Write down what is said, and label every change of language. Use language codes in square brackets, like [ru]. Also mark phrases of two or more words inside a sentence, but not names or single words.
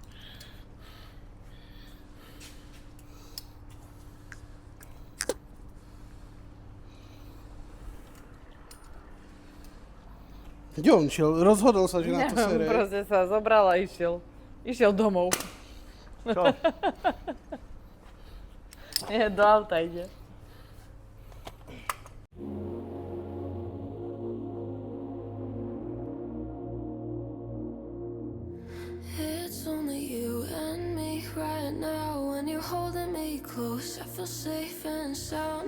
[sk] Kde on šiel? Rozhodol sa, že na to sere. Proste sa zobral a išiel. Išiel domov. Čo? Nie, do auta ide. [en] It's only you and me right now. When you're holding me close, I feel safe and sound.